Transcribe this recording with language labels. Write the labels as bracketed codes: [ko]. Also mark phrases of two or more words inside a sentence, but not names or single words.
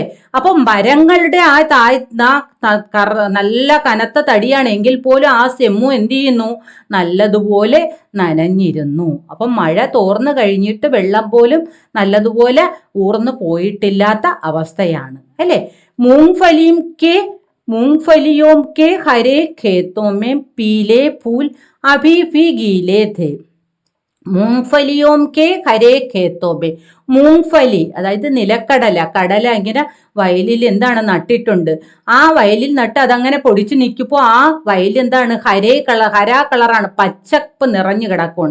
[ml] അപ്പൊ മരങ്ങളുടെ നല്ല കനത്ത തടിയാണെങ്കിൽ പോലും ആ സെമ്മു എന്ത് ചെയ്യുന്നു? നല്ലതുപോലെ നനഞ്ഞിരുന്നു. അപ്പൊ മഴ തോർന്നു കഴിഞ്ഞിട്ട് വെള്ളം പോലും നല്ലതുപോലെ ഊർന്നു പോയിട്ടില്ലാത്ത അവസ്ഥയാണ്, അല്ലേ? [hi] मूंगफलियों के हरे खेतों में पीले फूल अभी भी गीले थे. मूंगफलियों के हरे खेतों में. [ml] മൂങ്ഫലി അതായത് നിലക്കടല, കടല ഇങ്ങനെ വയലിൽ എന്താണ് നട്ടിട്ടുണ്ട്. ആ വയലിൽ നട്ട് അതങ്ങനെ പൊടിച്ചു നിൽക്കുമ്പോൾ ആ വയൽ എന്താണ്? ഹരാ കളറാണ്, പച്ചപ്പ് നിറഞ്ഞു കിടക്കുകയാണ്.